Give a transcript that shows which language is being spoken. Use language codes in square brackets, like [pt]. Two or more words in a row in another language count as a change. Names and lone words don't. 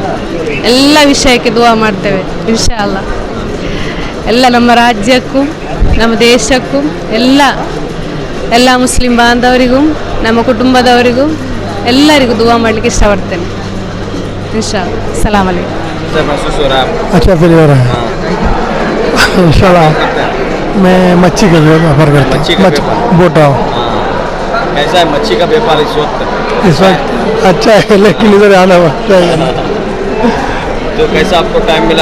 [kn] ಎಲ್ಲ ವಿಷಯಕ್ಕೆ ದುವಾ ಮಾಡ್ತೇವೆ [ar] إن شاء الله. [kn] ಎಲ್ಲ ನಮ್ಮ ರಾಜ್ಯಕ್ಕೂ ನಮ್ಮ ದೇಶಕ್ಕೂ ಎಲ್ಲ ಮುಸ್ಲಿಂ ಬಾಂಧವರಿಗೂ ನಮ್ಮ ಕುಟುಂಬದವರಿಗೂ ಎಲ್ಲರಿಗೂ ದುವಾ ಮಾಡಲಿಕ್ಕೆ ಇಷ್ಟಪಡ್ತೇನೆ [ar] إن شاء الله. سلام عليكم. [hi] कैसा महसूस हो रहा है आपको? अच्छा फील हो रहा है इंशाल्लाह। मैं मच्छी का व्यापार करता मच्छी का व्यापार? बोटा हूँ। कैसा है मच्छी का व्यापार इस वक्त? इस वक्त अच्छा है, लेकिन इधर आना पड़ता है। तो कैसा आपको टाइम मिला?